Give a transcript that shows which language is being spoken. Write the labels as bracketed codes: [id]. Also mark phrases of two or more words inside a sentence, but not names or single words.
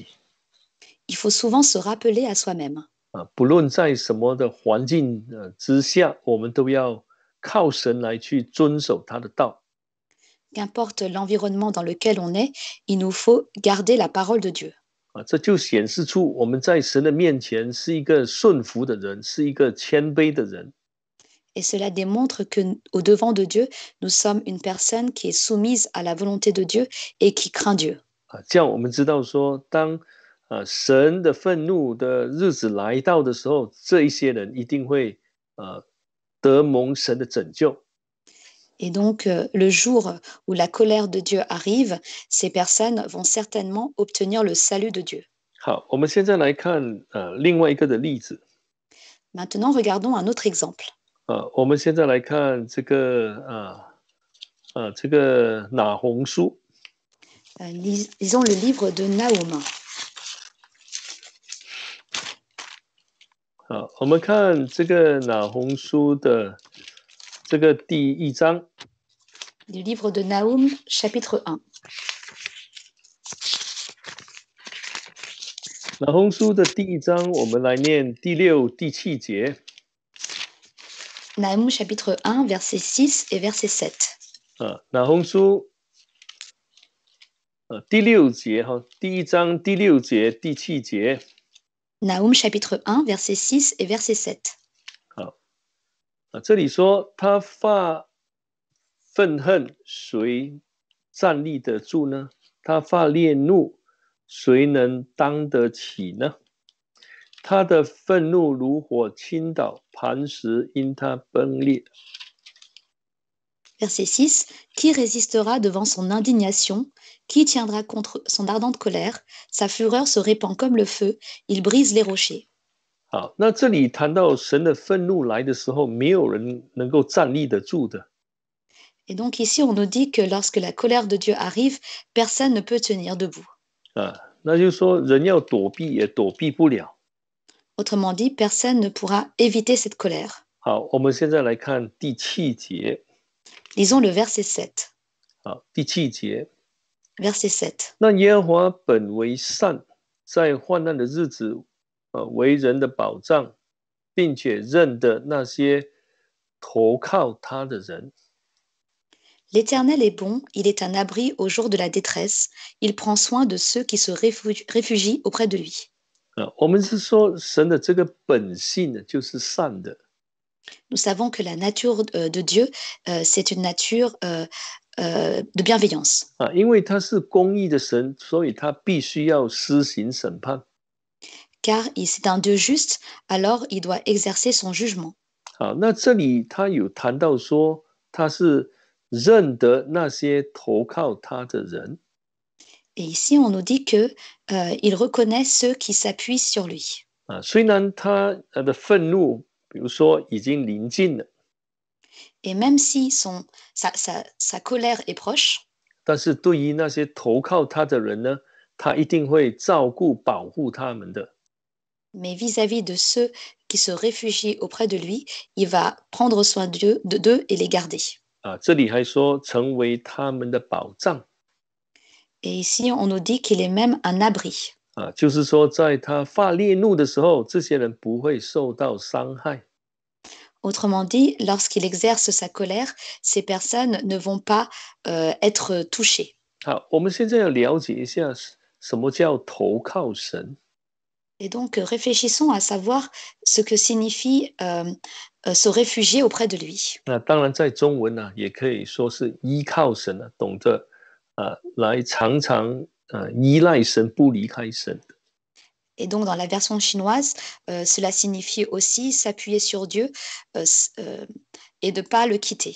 [fr] il faut souvent se rappeler à soi-même. [zh] 不论在什么的环境之下，我们都要靠神来去遵守他的道。 [fr] Qu'importe l'environnement dans lequel on est, il nous faut garder la parole de Dieu. [zh] 这就显示出我们在神的面前是一个顺服的人，是一个谦卑的人。 [fr] Et cela démontre qu'au devant de Dieu, nous sommes une personne qui est soumise à la volonté de Dieu et qui craint Dieu. [zh] 这样我们知道说，当神的愤怒的日子来到的时候，这一些人一定会得蒙神的拯救。 [fr] Et donc, le jour où la colère de Dieu arrive, ces personnes vont certainement obtenir le salut de Dieu. [zh] 好，我们现在来看另外一个的例子。 [fr] Maintenant, regardons un autre exemple. [zh] 我们现在来看这个拿红书。 [fr] Lisons le livre de Naoum. [zh] 好，我们看这个拿红书的这个第1章。 [fr] Du livre de Naoum, chapitre 1. [zh] 拿红书的第1章，我们来念第6、第7节。 [fr] Naoum, chapitre 1, verset 6 et verset 7. [zh] 拿红书第6节第1章第6节、第7节。 [fr] Naoum, chapitre 1, verset 6 et verset 7. [zh] 好，这里说他发愤恨，谁站立得住呢？他发烈怒，谁能当得起呢？他的愤怒如火倾倒，磐石因他崩裂。 [fr] Verset 6. Qui résistera devant son indignation? Qui tiendra contre son ardente colère? Sa fureur se répand comme le feu, il brise les rochers. [zh] 好，那这里谈到神的愤怒来的时候，没有人能够站立得住的。 [fr] Et donc ici, on nous dit que lorsque la colère de Dieu arrive, personne ne peut tenir debout. [zh] 那就是说人要躲避也躲避不了。 [fr] Autrement dit, personne ne pourra éviter cette colère. [zh] 好，我们现在来看第7节。 [fr] Lisons le verset 7. [zh] 好，第7节。 [fr] Verset 7. [zh] 那耶和华本为善，在患难的日子，为人的保障，并且认得那些投靠他的人。 [fr] L'Éternel est bon, il est un abri au jour de la détresse, il prend soin de ceux qui se réfugient auprès de lui. [zh] 我们是说神的这个本性呢，就是善的。 [fr] Nous savons que la nature de Dieu, c'est une nature de bienveillance. [zh] 因为他是公义的神，所以他必须要施行审判。 [fr] Car c'est un Dieu juste, alors il doit exercer son jugement. [zh] 好，那这里他有谈到说，他是认得那些投靠他的人。 [fr] Et ici, on nous dit que il reconnaît ceux qui s'appuient sur lui. [zh] 虽然他的愤怒，比如说已经临近了。 [fr] Et même si sa colère est proche, [zh] 但是对于那些投靠他的人呢，他一定会照顾保护他们的。 [fr] mais vis-à-vis de ceux qui se réfugient auprès de lui, il va prendre soin d'eux et les garder. [zh] 这里还说成为他们的保障。 [fr] Et ici, on nous dit qu'il est même un abri. [zh] 就是说在他发烈怒的时候，这些人不会受到伤害。 [fr] Autrement dit, lorsqu'il exerce sa colère, ces personnes ne vont pas être touchées. [zh] 好，我们现在要了解一下什么叫投靠神。 [fr] Et donc, réfléchissons à savoir ce que signifie se réfugier auprès de lui. [zh] 那当然，在中文呢，也可以说是依靠神啊，懂得来常常依赖神，不离开神。 [fr] Et donc, dans la version chinoise, cela signifie aussi s'appuyer sur Dieu et de ne pas le quitter.